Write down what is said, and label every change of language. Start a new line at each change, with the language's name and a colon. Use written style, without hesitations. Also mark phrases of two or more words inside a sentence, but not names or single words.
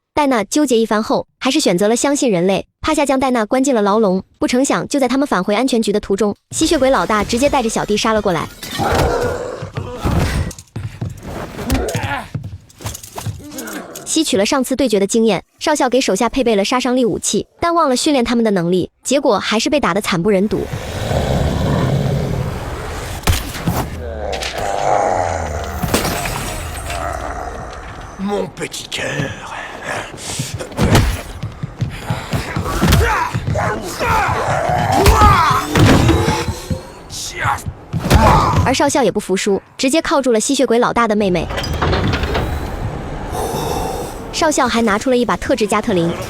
Chinese: 戴娜纠结一番后，还是选择了相信人类。帕夏将戴娜关进了牢笼，不成想就在他们返回安全局的途中，吸血鬼老大直接带着小弟杀了过来。吸取了上次对决的经验，少校给手下配备了杀伤力武器，但忘了训练他们的能力，结果还是被打得惨不忍睹。
French: Mon petit cœur.
Chinese: 而少校也不服输，直接铐住了吸血鬼老大的妹妹。少校还拿出了一把特制加特林。